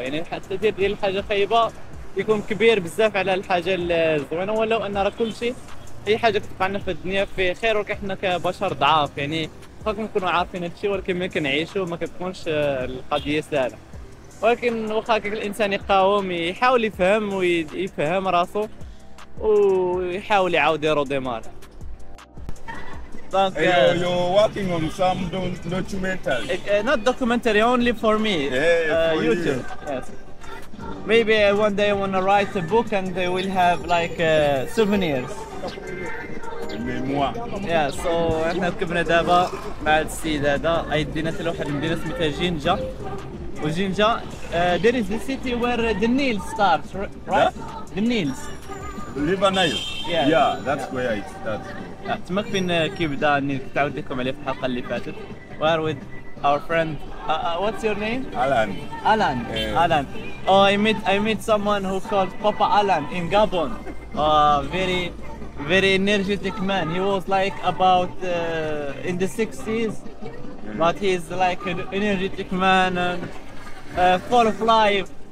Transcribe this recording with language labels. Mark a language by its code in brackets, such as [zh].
[ar] يعني حتى التاثير ديال الحاجه خايبه يكون كبير بزاف على الحاجه الزوينه، ولو ان راه كلشي اي حاجه كتوقع لنا في الدنيا في خير، ولكن حنا كبشر ضعاف يعني واخا كنكونوا عارفين هادشي ولكن ملي كنعيشوا ما كتكونش القضيه سهله. ولكن واخا هكاك الانسان يقاوم يحاول يفهم ويفهم راسو ويحاول يعاود يرو ديمار. [fr] Donc [en] you're working on some documentary. Not documentary, only for me. For YouTube. Yes. Maybe one day I wanna write a book and they will have like souvenirs. [fr] Mémoire. [en] Yeah, so [ar] احنا ركبنا دابا مع السيد هذا يدينا حتى لواحد المدينة سميتها جينجا. [en] وجينجا there is the city where the Nile starts, right? The Niles. River Nile. Yeah, that's where it starts. [ar] تماك فين كيبدا النيل كنت عاودت لكم عليه في الحلقة اللي فاتت. [en] We're with our friend. What's your name? Alan. Alan. Alan. Oh, I met someone who called Papa Alan in Gabon. Very energetic man. He was like about in the 60s, but he's like an energetic man and full of life.